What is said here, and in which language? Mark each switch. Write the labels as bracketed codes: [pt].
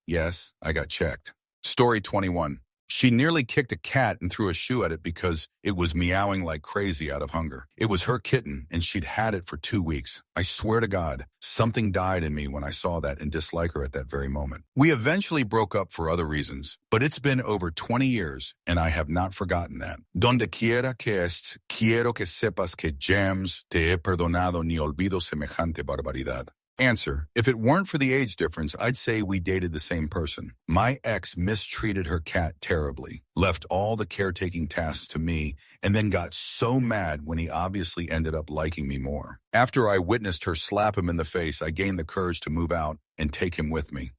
[en] Yes, I got checked. Story 21. She nearly kicked a cat and threw a shoe at it because it was meowing like crazy out of hunger. It was her kitten, and she'd had it for 2 weeks. I swear to God, something died in me when I saw that and disliked her at that very moment. We eventually broke up for other reasons, but it's been over 20 years, and I have not forgotten that. [es] Donde quiera que estés, quiero que sepas que James te he perdonado ni olvido semejante barbaridad. [en] Answer. If it weren't for the age difference, I'd say we dated the same person. My ex mistreated her cat terribly, left all the caretaking tasks to me, and then got so mad when he obviously ended up liking me more. After I witnessed her slap him in the face, I gained the courage to move out and take him with me.